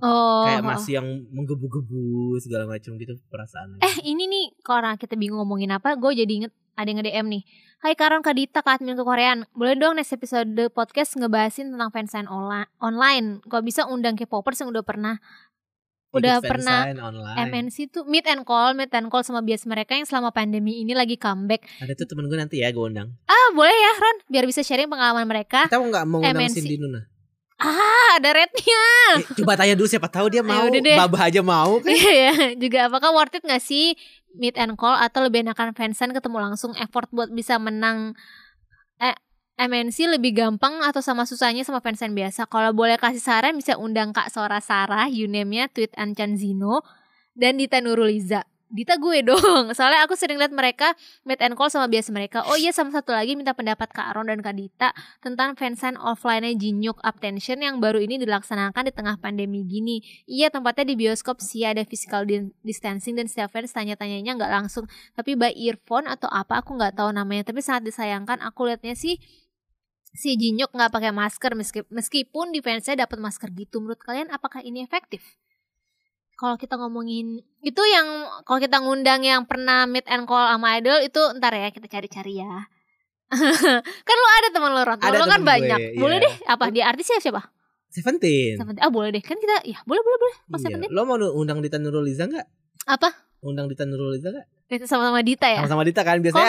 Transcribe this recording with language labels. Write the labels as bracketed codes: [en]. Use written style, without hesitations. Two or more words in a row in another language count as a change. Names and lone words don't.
[id] Kayak masih yang menggebu-gebu segala macam gitu perasaannya. Ini nih kalau kita bingung ngomongin apa, gue jadi inget ada yang nge-DM nih. Hai Karon, Kak Dita, Kak Admin Kekoreaan. Boleh dong [en] next episode podcast [id] ngebahasin tentang [en] fansign online. [id] Kalau bisa undang K-popers yang udah pernah MNC tuh [en] meet and call [id] sama bias mereka yang selama pandemi ini lagi comeback. Ada tuh temen gue nanti ya gue undang. Boleh ya Ron, biar bisa sharing pengalaman mereka. Kita mau undang Cindy Nuna. Ada rate-nya. Coba tanya dulu siapa tahu dia mau. Babah aja mau kan. Iya, juga apakah [en] worth it [id] gak sih [en] meet and call [id] atau lebih enakan fansign ketemu langsung, effort buat bisa menang MNC lebih gampang atau sama susahnya sama fansign biasa? Kalau boleh kasih saran bisa undang Kak Sora Sarah, Yunemnya, Tweet Ancanzino, dan Dita Nuruliza. Dita gue dong, soalnya aku sering lihat mereka [en] meet and call [id] sama biasa mereka. Oh iya, sama satu lagi minta pendapat Kak Aron dan Kak Dita tentang [en] fansign offline- [id] nya Jinyuk Uptension yang baru ini dilaksanakan di tengah pandemi gini. Iya, tempatnya di bioskop sih, ada [en] physical distancing [id] dan setiap fans tanya-tanyanya nggak langsung, tapi [en] by earphone [id] atau apa aku nggak tahu namanya. Tapi sangat disayangkan, aku lihatnya sih si Jinyuk nggak pakai masker meskipun di fansnya dapat masker gitu. Menurut kalian apakah ini efektif? Kalau kita ngomongin itu yang kalau kita ngundang yang pernah [en] meet and call [id] sama idol itu ntar ya kita cari-cari ya. Kan lo ada teman lo, Ron. Lo kan banyak. Boleh deh. Apa dia artisnya siapa? Seventeen. Boleh deh. Kan kita boleh. Oh, Seventeen. Lo mau undang Dita Nurhaliza enggak? Apa? Undang Dita Nurhaliza enggak? Sama-sama Dita ya? Sama-sama Dita kan biasanya.